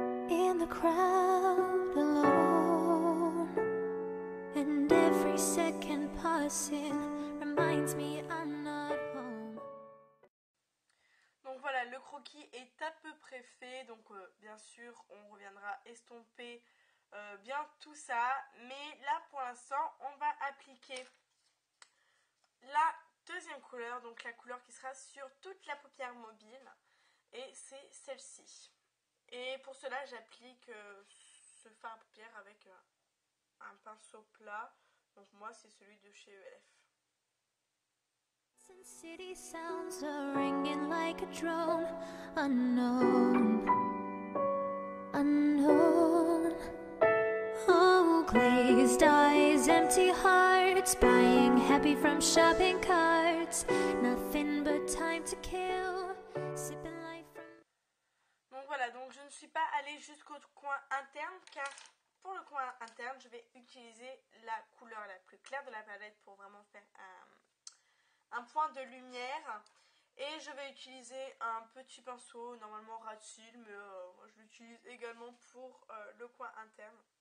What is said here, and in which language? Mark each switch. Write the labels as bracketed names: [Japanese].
[English] In the crowd alone, and every second passing reminds me I'm not home. [French] Donc voilà, le croquis est à peu près fait, donc bien sûr on reviendra estomper bien tout ça, mais là pour l'instant on va appliquer la deuxième couleur, donc la couleur qui sera sur toute la paupière mobile, et c'est celle-ci. Et pour cela j'applique ce fard à paupières avec un pinceau plat, donc moi c'est celui de chez ELF. [English] City sounds are ringing like a drone, unknown, unknown. Oh, glazed eyes, empty hearts, buying happy from shopping carts, nothing but time to kill, sipping life from... [French] Donc voilà, donc je ne suis pas allée jusqu'au coin interne car pour le coin interne je vais utiliser la couleur la plus claire de la palette pour vraiment faire un point de lumière, et je vais utiliser un petit pinceau normalement rat-cils, mais moi je l'utilise également pour le coin interne.